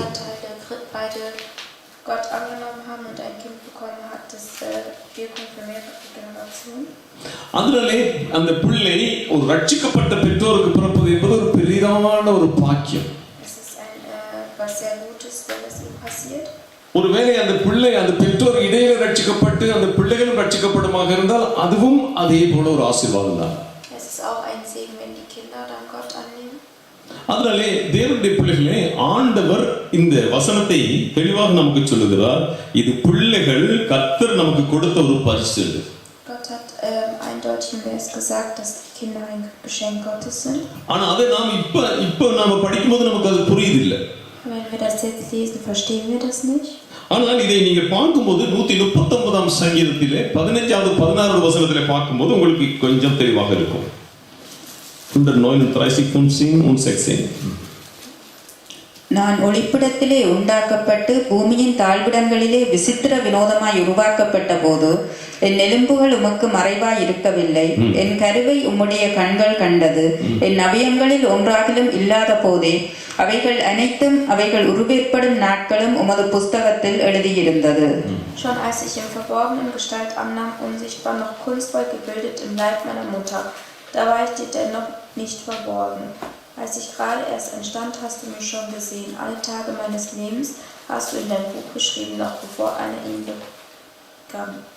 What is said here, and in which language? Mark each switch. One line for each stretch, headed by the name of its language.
German: Elternteile beide Gott angenommen haben und ein Kind bekommen, hat das Wirkung für mehrere Generationen.
Tamil: அதனாலே அந்த பிள்ளை ஒரு ரட்சிக்கப்பட்ட பெற்றோருக்கு பிறப்பது என்பது ஒரு பெரிதான ஒரு பாக்கியம்.
German: Es ist was sehr Gutes, wenn es ihm passiert.
Tamil: ஒருவேளை அந்த பிள்ளை அந்த பெற்றோர் இடையில ரட்சிக்கப்பட்டு அந்த பிள்ளைகளும் ரட்சிக்கப்படுமாக இருந்தால் அதுவும் அதே போல ஒரு ஆசீர்வாதம் தான்.
German: Es ist auch ein Segen, wenn die Kinder dann Gott annehmen.
Tamil: அதனாலே தேவனுடைய பிள்ளைகளே, ஆண்டவர் இந்த வசனத்தை தெளிவாக நமக்கு சொல்லுகிறார், இது பிள்ளைகள் கர்த்தர் நமக்கு கொடுத்த ஒரு பரிசு.
German: Gott hat eindeutig im Vers gesagt, dass die Kinder ein Geschenk Gottes sind.
Tamil: ஆனா அதை நாம் இப்ப நாம படிக்கும்போது நமக்கு அது புரியுது இல்ல.
German: Wenn wir das jetzt lesen, verstehen wir das nicht.
Tamil: ஆனால் இதை நீங்க பார்க்கும்போது 139ஆம் சங்கீதத்திலே 15வது 16வது வசனத்திலே பார்க்கும்போது உங்களுக்கு கொஞ்சம் தெளிவாக இருக்கும்.
German: 139 und 16.
Tamil: நான் ஒளிப்பிடத்திலே உண்டாக்கப்பட்டு பூமியின் தாழ்விடங்களிலே விசித்திர வினோதமாய் உருவாக்கப்பட்ட போது என் எலும்புகள் உமக்கு மறைவாய் இருக்கவில்லை. என் கருவை உம்முடைய கண்கள் கண்டது. என் அவயங்களில் ஒன்றாகிலும் இல்லாத போதே அவைகள் அனைத்தும் அவைகள் உருவேற்படும் நாட்களும் உமது புஸ்தகத்தில் எழுதியிருந்தது.
German: Schon als ich im Verborgenen Gestalt annahm, unsichtbar noch kunstvoll gebildet im Leib meiner Mutter, da war ich dir dennoch nicht verborgen. Als ich gerade erst entstand, hast du mich schon gesehen. Alle Tage meines Lebens hast du in dein Buch geschrieben, noch bevor eine Ende kam.